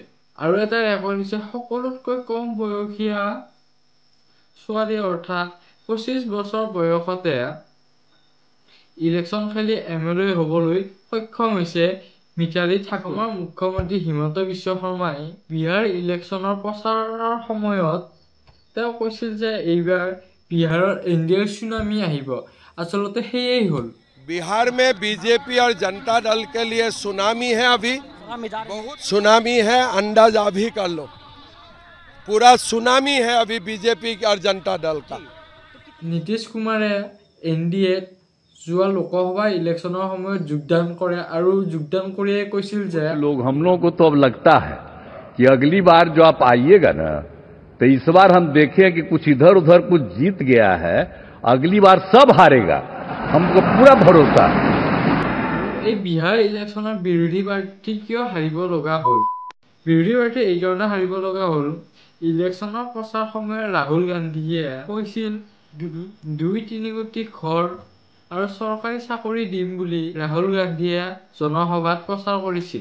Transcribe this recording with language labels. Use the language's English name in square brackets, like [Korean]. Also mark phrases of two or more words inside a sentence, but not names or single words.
[Assamese] আৰু এটা ৰেকৰ্ড হৈছে সকলোতকৈ কম বয়সীয়া ছোৱালী অৰ্থাৎ 25 বছৰ বয়সতে ইলেকশ্যন খেলি MLA হ'বলৈ সক্ষম হৈছে মিতালী ঠাকুৰ। মুখ্যমন্ত্ৰী হিমন্ত বিশ্ব শৰ্মাই বিহাৰ ইলেকশ্যনৰ প্ৰচাৰৰ সময়ত তেওঁ কৈছিল যে এইবাৰ বিহাৰৰ NDAৰ সুনামি আহিব। আচলতে সেয়েই হ'ল। [Hindi] बिहार में बीजेपी और जनता दल के लिए सुनामी है, अभी बहुत सुनामी है, अंदाजा भी कर लो। पूरा सुनामी है अभी बीजेपी और जनता दल का। [Assamese] নীতিশ কুমাৰে NDAত যোৱা লোকসভা ইলেকশ্যনৰ সময়ত যোগদান কৰে আৰু যোগদান কৰিয়ে কৈছিল যে [Hindi] लोग हम लोगों को तो अब लगता है कि अगली बार जो आप आइएगा ना तो इस बार हम देखें कि कुछ इधर उधर कुछ जीत गया है, अगली बार सब हारेगा, हमको पूरा भरोसा है। [Assamese] এই বিহাৰ ইলেকশ্যনৰ বিৰোধী প্ৰাৰ্থী কিয় হাৰিব লগা হ'ল? বিৰোধী প্ৰাৰ্থী এই কাৰণে হাৰিব লগা হ'ল, ইলেকশ্যনৰ প্ৰচাৰ সময়ত ৰাহুল গান্ধীয়ে কৈছিল 2-3 কোটি ঘৰ আৰু চৰকাৰী চাকৰি দিম বুলি ৰাহুল গান্ধীয়ে জনসভাত প্ৰচাৰ কৰিছিল।